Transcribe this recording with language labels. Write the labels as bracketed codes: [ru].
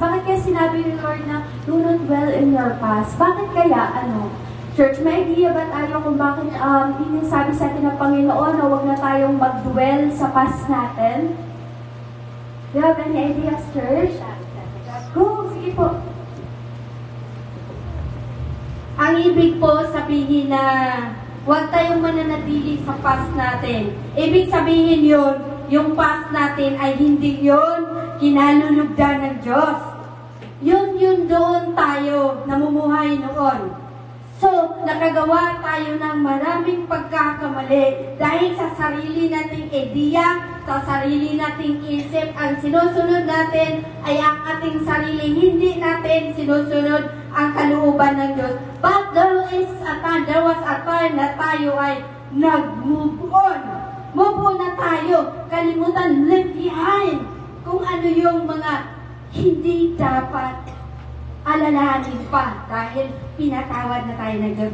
[tl] Bakit kaya sinabi ni Lord na [en] do not dwell in your past? [tl] Bakit kaya, Church, may idea ba tayo kung bakit sabi sa atin ng Panginoon na huwag na tayong mag-dwell sa past natin? [en] Do you have any ideas, Church? [tl] Go, sige po. Ang ibig po sabihin na huwag tayong mananatili sa past natin. Ibig sabihin yun, yung past natin ay hindi yun kinalulugdan ng Diyos. Yun doon tayo namumuhay noon. So, nakagawa tayo ng maraming pagkakamali dahil sa sarili nating ideya, sa sarili nating isip, ang sinusunod natin ay ang ating sarili, hindi natin sinusunod ang kalooban ng Diyos. [en] But there was a time [tl] na tayo ay nag-move on. Move on na tayo. Kalimutan, leave behind kung ano yung mga hindi dapat alalahanin pa dahil pinatawad na tayo ng Diyos.